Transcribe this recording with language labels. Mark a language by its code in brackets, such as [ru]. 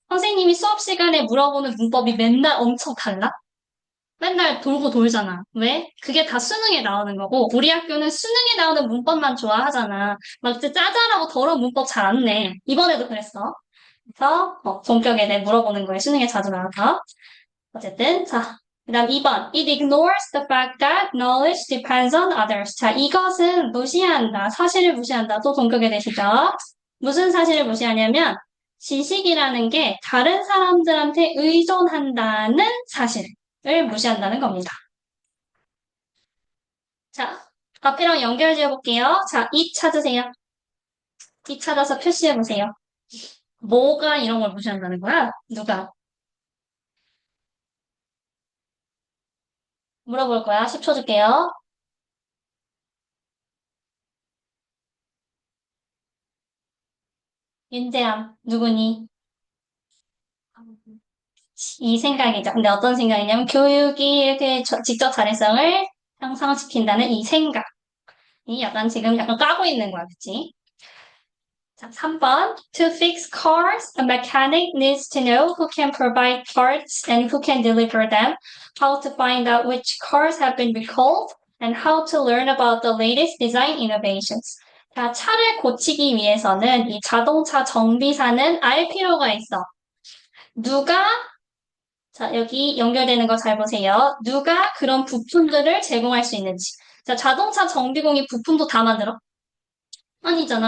[ko] 선생님이 수업 시간에 물어보는 문법이 맨날 엄청 달라? 맨날 돌고 돌잖아. 왜? 그게 다 수능에 나오는 거고, 우리 학교는 수능에 나오는 문법만 좋아하잖아. 막 진짜 짜잘하고 더러운 문법 잘 안 내. 이번에도 그랬어. 그래서, 본격에 대해 물어보는 거에 수능에 자주 나와서. 어쨌든, 자, 그 다음 2번. [en] It ignores the fact that knowledge depends on others. [ko] 자, 이것은 무시한다. 사실을 무시한다. 또 동격에 되시죠? 무슨 사실을 무시하냐면, 지식이라는 게 다른 사람들한테 의존한다는 사실을 무시한다는 겁니다. 자, 앞이랑 연결 지어볼게요. 자, 이 찾으세요. 이 찾아서 표시해보세요. 뭐가 이런 걸 무시한다는 거야? 누가? 물어볼 거야. 10초 줄게요. 윤재양, 누구니? 이 생각이죠. 근데 어떤 생각이냐면 교육이 이렇게 직접 자율성을 향상시킨다는 이 생각이 약간 지금 약간 까고 있는 거야, 그치? 자, 3번. [en] To fix cars, a mechanic needs to know who can provide parts and who can deliver them, how to find out which cars have been recalled, and how to learn about the latest design innovations. [ko] 자, 차를 고치기 위해서는 이 자동차 정비사는 알 필요가 있어. 누가 자, 여기 연결되는 거 잘 보세요. 누가 그런 부품들을 제공할 수 있는지. 자, 자동차 정비공이 부품도 다 만들어? 아니잖아.